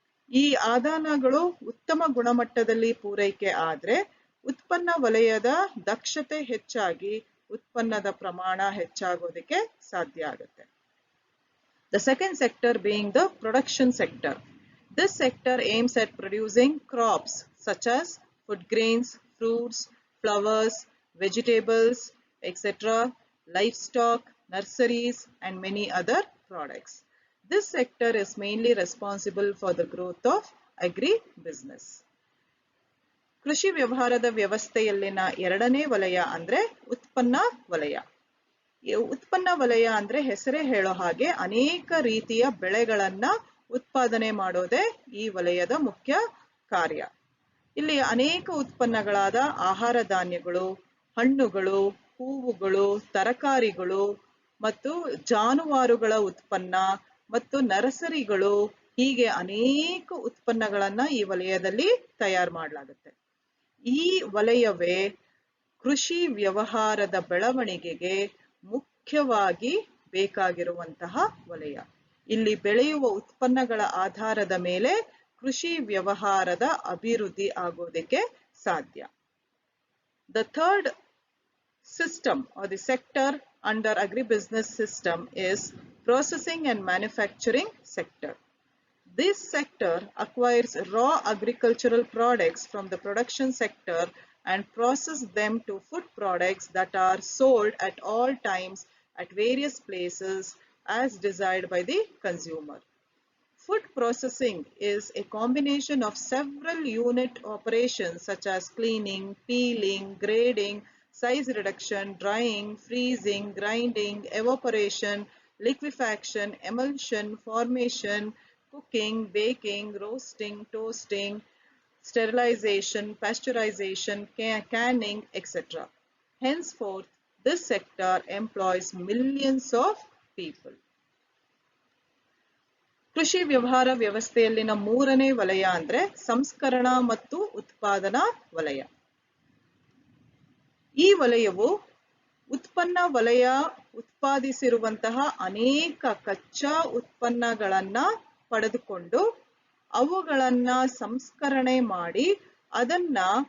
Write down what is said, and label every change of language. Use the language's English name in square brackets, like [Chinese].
[Kannada] ಈ ಆದಾನಗಳು ಉತ್ತಮ ಗುಣಮಟ್ಟದಲ್ಲಿ ಪೂರೈಕೆ ಆದ್ರೆ ಉತ್ಪನ್ನ ವಲಯದ ದಕ್ಷತೆ ಹೆಚ್ಚಾಗಿ ಉತ್ಪನ್ನದ ಪ್ರಮಾಣ ಹೆಚ್ಚಾಗೋದಕ್ಕೆ ಸಾಧ್ಯ ಆಗುತ್ತೆ. [English] The second sector being the production sector. This sector aims at producing crops such as food grains, fruits, flowers, vegetables, etc., livestock, nurseries, and many other products. This sector is mainly responsible for the growth of agri-business. [Kannada] ಕೃಷಿ ವ್ಯವಹಾರದ ವ್ಯವಸ್ಥೆಯಲ್ಲಿನ ಎರಡನೇ ವಲಯ ಅಂದ್ರೆ ಉತ್ಪನ್ನ ವಲಯ. ಉತ್ಪನ್ನ ವಲಯ ಅಂದ್ರೆ ಹೆಸರೇ ಹೇಳೋ ಹಾಗೆ ಅನೇಕ ರೀತಿಯ ಬೆಳೆಗಳನ್ನ ಉತ್ಪಾದನೆ ಮಾಡೋದೇ ಈ ವಲಯದ ಮುಖ್ಯ ಕಾರ್ಯ. ಇಲ್ಲಿ ಅನೇಕ ಉತ್ಪನ್ನಗಳಾದ ಆಹಾರ ಧಾನ್ಯಗಳು, ಹಣ್ಣುಗಳು, ಹೂವುಗಳು, ತರಕಾರಿಗಳು ಮತ್ತು ಜಾನುವಾರುಗಳ ಉತ್ಪನ್ನ ಮತ್ತು ನರ್ಸರಿಗಳು, ಹೀಗೆ ಅನೇಕ ಉತ್ಪನ್ನಗಳನ್ನ ಈ ವಲಯದಲ್ಲಿ ತಯಾರು ಮಾಡಲಾಗುತ್ತೆ. ಈ ವಲಯವೇ ಕೃಷಿ ವ್ಯವಹಾರದ ಬೆಳವಣಿಗೆಗೆ ಮುಖ್ಯವಾಗಿ ಬೇಕಾಗಿರುವಂತಹ ವಲಯ. ಇಲ್ಲಿ ಬೆಳೆಯುವ ಉತ್ಪನ್ನಗಳ ಆಧಾರದ ಮೇಲೆ ಕೃಷಿ ವ್ಯವಹಾರದ ಅಭಿವೃದ್ಧಿ ಆಗೋದಕ್ಕೆ ಸಾಧ್ಯ. [English] The third system or the sector under agribusiness system is processing and manufacturing sector. This sector acquires raw agricultural products from the production sector and processes them to food products that are sold at all times at various places as desired by the consumer. Food processing is a combination of several unit operations such as cleaning, peeling, grading, size reduction, drying, freezing, grinding, evaporation, liquefaction, emulsion, formation, cooking, baking, roasting, toasting, sterilization, pasteurization, canning, etc. Henceforth, this sector employs millions of people. [Kannada] ಕೃಷಿ ವ್ಯವಹಾರ ವ್ಯವಸ್ಥೆಯಲ್ಲಿನ ಮೂರನೇ ವಲಯ ಅಂದ್ರೆ ಸಂಸ್ಕರಣಾ ಮತ್ತು ಉತ್ಪಾದನಾ ವಲಯ. ಈ ವಲಯವು ಉತ್ಪನ್ನ ವಲಯ ಉತ್ಪಾದಿಸಿರುವಂತಹ ಅನೇಕ ಕಚ್ಚಾ ಉತ್ಪನ್ನಗಳನ್ನ ಪಡೆದುಕೊಂಡು ಅವುಗಳನ್ನ ಸಂಸ್ಕರಣೆ ಮಾಡಿ ಅದನ್ನ